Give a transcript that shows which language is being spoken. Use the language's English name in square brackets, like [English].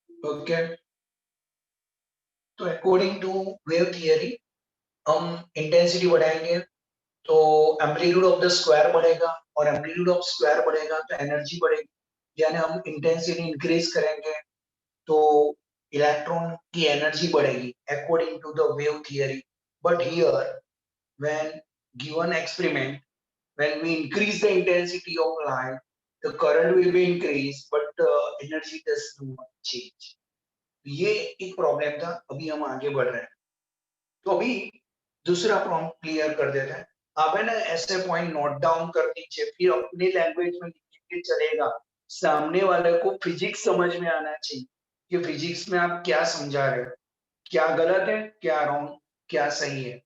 [Hindi] Okay, तो according to wave theory हम intensity बढ़ाएंगे तो [English] amplitude of the square [Hindi] बढ़ेगा, और एम्पलीट्यूड ऑफ स्क्वायर बढ़ेगा तो एनर्जी बढ़ेगी, यानी हम इंटेंसिटी इंक्रीज करेंगे तो इलेक्ट्रॉन की एनर्जी बढ़ेगी [English] According to the wave theory. But here when given experiment, when we increase the intensity of light, the current will be increased, but the energy does not change. [Hindi] ये एक problem था, अभी हम आगे बढ़ रहे हैं। तो अभी दूसरा प्रॉब्लम क्लियर कर देते हैं। आप है ना ऐसे पॉइंट नोट डाउन कर लीजिए, फिर अपनी लैंग्वेज में लिखेंगे चलेगा। सामने वाले को फिजिक्स समझ में आना चाहिए कि फिजिक्स में आप क्या समझा रहे हो, क्या गलत है, क्या रॉन्ग, क्या सही है।